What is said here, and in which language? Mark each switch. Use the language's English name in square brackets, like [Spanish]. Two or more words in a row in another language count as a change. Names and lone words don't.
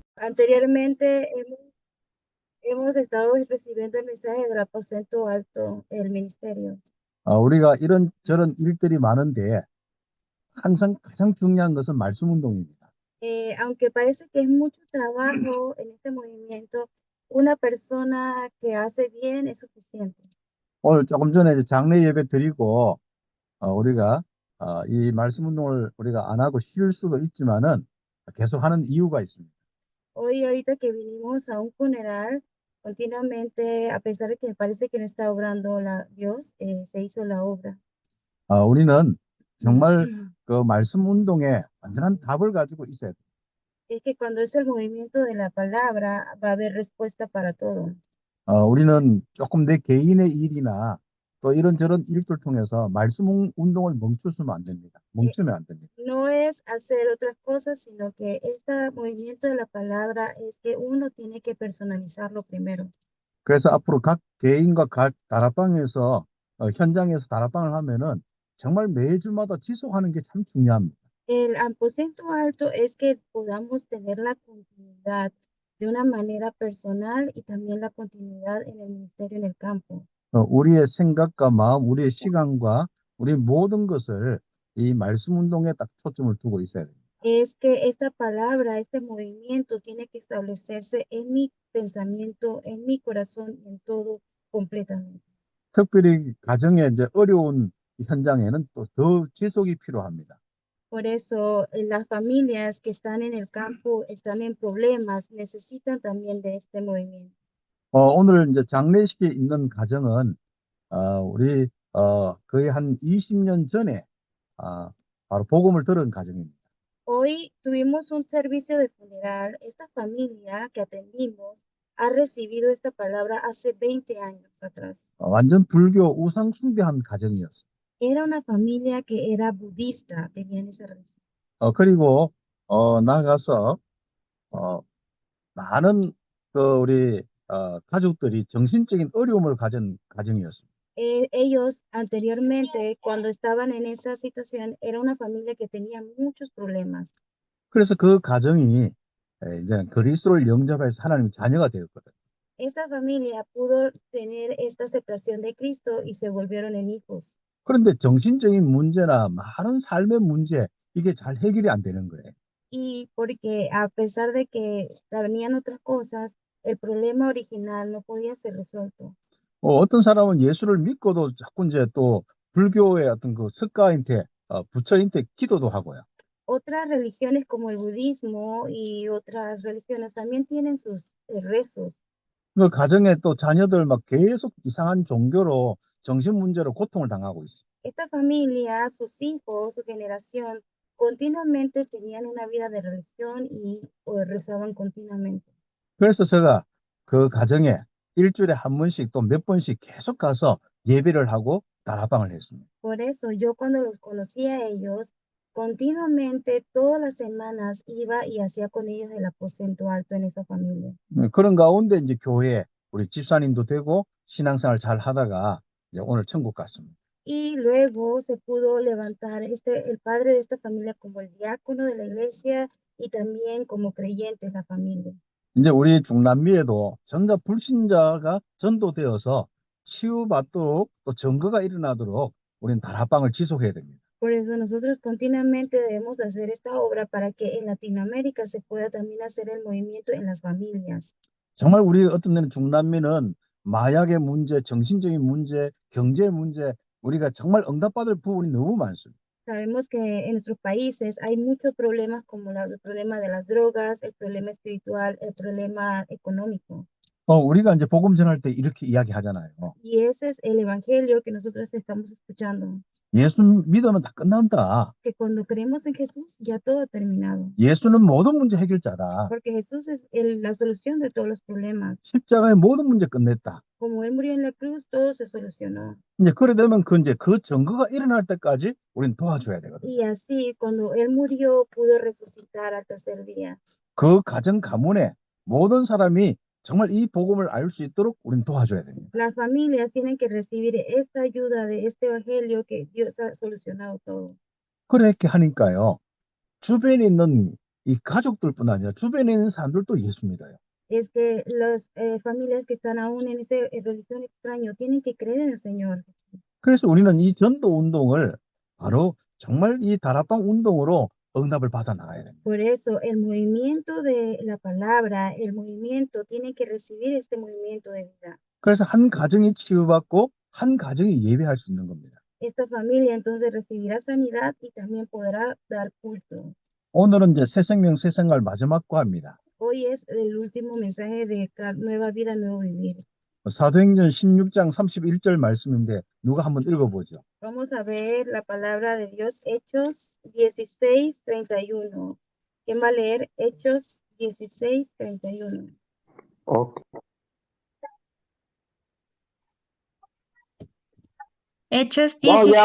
[Spanish] Anteriormente hemos estado recibiendo el mensaje del aposento alto, el ministerio. [Korean] 우리가 이런저런 일들이 많은데 항상 가장 중요한 것은 말씀 운동입니다. [Spanish] Aunque parece que es mucho trabajo en este movimiento, una persona que hace bien es suficiente. [Korean] 오늘 조금 전에 이제 장례 예배 드리고 우리가 이 말씀 운동을 우리가 안 하고 쉴 수도 있지만은 계속하는 이유가 있습니다. [Spanish] Hoy, ahorita que vinimos a un funeral, continuamente, a pesar de que parece que no está obrando Dios, se hizo la obra. [Korean] 우리는 정말 그 말씀 운동에 완전한 답을 가지고 있어야 돼요. [Spanish] Es que cuando es el movimiento de la palabra, va a haber respuesta para todo. [Korean] 우리는 조금 내 개인의 일이나 또 이런저런 일들 통해서 말씀 운동을 멈추면 안 됩니다. 멈추면 안 됩니다. [Spanish] No es hacer otras cosas, sino que este movimiento de la palabra es que uno tiene que personalizarlo primero. [Korean] 그래서 앞으로 각 개인과 각 다락방에서 현장에서 다락방을 하면은 정말 매주마다 지속하는 게 참 중요합니다. [Spanish] El aposento alto es que podamos tener la continuidad de una manera personal y también la continuidad en el ministerio en el campo. [Korean] 우리의 생각과 마음, 우리의 시간과 우리 모든 것을 이 말씀 운동에 딱 초점을 두고 있어야 됩니다. [Spanish] Es que esta palabra, este movimiento tiene que establecerse en mi pensamiento, en mi corazón, en todo completamente. [Korean] 특별히 가정의 이제 어려운 현장에는 또 더 지속이 필요합니다. [Spanish] Por eso, las familias que están en el campo están en problemas, necesitan también de este movimiento. [Korean] 오늘 이제 장례식에 있는 가정은 우리 거의 한 20년 전에 바로 복음을 들은 가정입니다. [Spanish] Hoy tuvimos un servicio de funeral. Esta familia que atendimos ha recibido esta palabra hace 20 años atrás. [Korean] 완전 불교 우상 숭배한 가정이었어요. [Spanish] Era una familia que era budista, tenían esa religión. [Korean] 그리고 나가서 많은 우리 가족들이 정신적인 어려움을 가진 가정이었습니다. [Spanish] Ellos anteriormente, cuando estaban en esa situación, era una familia que tenía muchos problemas. [Korean] 그래서 그 가정이 이제 그리스도를 영접해서 하나님의 자녀가 되었거든요. [Spanish] Esta familia pudo tener esta aceptación de Cristo y se volvieron en hijos. [Korean] 그런데 정신적인 문제나 많은 삶의 문제 이게 잘 해결이 안 되는 거예요. [Spanish] Y porque a pesar de que venían otras cosas, el problema original no podía ser resuelto. [Korean] 어떤 사람은 예수를 믿고도 자꾸 이제 또 불교의 어떤 그 석가한테 부처한테 기도도 하고요. [Spanish] Otras religiones como el budismo y otras religiones también tienen sus rezos. [Korean] 그 가정에 또 자녀들 막 계속 이상한 종교로 정신 문제로 고통을 당하고 있어요. [Spanish] Esta familia, sus hijos, su generación, continuamente tenían una vida de religión y rezaban continuamente. [Korean] 그래서 제가 그 가정에 일주일에 한 번씩 또 몇 번씩 계속 가서 예배를 하고 다락방을 했습니다. [Spanish] Por eso yo cuando los conocí a ellos, continuamente todas las semanas iba y hacía con ellos el aposento alto en esa familia. [Korean] 그런 가운데 이제 교회에 우리 집사님도 되고 신앙생활 잘 하다가 이제 오늘 천국 갔습니다. [Spanish] Y luego se pudo levantar el padre de esta familia como el diácono de la iglesia y también como creyente de la familia. [Korean] 이제 우리 중남미에도 정작 불신자가 전도되어서 치유받도록 또 증거가 일어나도록 우리는 다락방을 지속해야 됩니다. [Spanish] Por eso nosotros continuamente debemos hacer esta obra para que en Latinoamérica se pueda también hacer el movimiento en las familias. [Korean] 정말 우리 어떤 데는 중남미는 마약의 문제, 정신적인 문제, 경제 문제 우리가 정말 응답받을 부분이 너무 많습니다. [Spanish] Sabemos que en nuestros países hay muchos problemas como el problema de las drogas, el problema espiritual, el problema económico. [Korean] 우리가 이제 복음 전할 때 이렇게 이야기하잖아요. [Spanish] Y ese es el evangelio que nosotros estamos escuchando. [Korean] 예수 믿으면 다 끝난다. [Spanish] Que cuando creemos en Jesús ya todo ha terminado. [Korean] 예수는 모든 문제 해결자다. [Spanish] Porque Jesús es la solución de todos los problemas. [Korean] 십자가의 모든 문제 끝냈다. [Spanish] Como Él murió en la cruz, todo se solucionó. [Korean] 이제 그래 되면 그 증거가 일어날 때까지 우리는 도와줘야 되거든요. [Spanish] Y así, cuando Él murió, pudo resucitar al tercer día. [Korean] 그 가정 가문에 모든 사람이 정말 이 복음을 알 수 있도록 우리는 도와줘야 됩니다. [Spanish] Las familias tienen que recibir esta ayuda de este evangelio que Dios ha solucionado todo. [Korean] 그렇게 하니까요. 주변에 있는 이 가족들뿐 아니라 주변에 있는 사람들도 예수 믿어요. [Spanish] Es que las familias que están aún en esa religión extraño tienen que creer en el Señor. [Korean] 그래서 우리는 이 전도 운동을 바로 정말 이 다락방 운동으로 응답을 받아 나가야 됩니다. [Spanish] Por eso el movimiento de la palabra, el movimiento tiene que recibir este movimiento de vida. [Korean] 그래서 한 가정이 치유받고 한 가정이 예배할 수 있는 겁니다. [Spanish] Esta familia entonces recibirá sanidad y también podrá dar culto. [Korean] 오늘은 이제 새 생명 새 생활 마지막 과입니다. [Spanish] Hoy es el último mensaje de Nueva Vida, Nuevo Vivir. [Korean] 사도행전 16장 31절 말씀인데 누가 한번 읽어보죠. [Spanish] Vamos a ver la palabra de Dios, Hechos 16:31. ¿Quién va a leer Hechos 16:31? Ok. Hechos No, ya,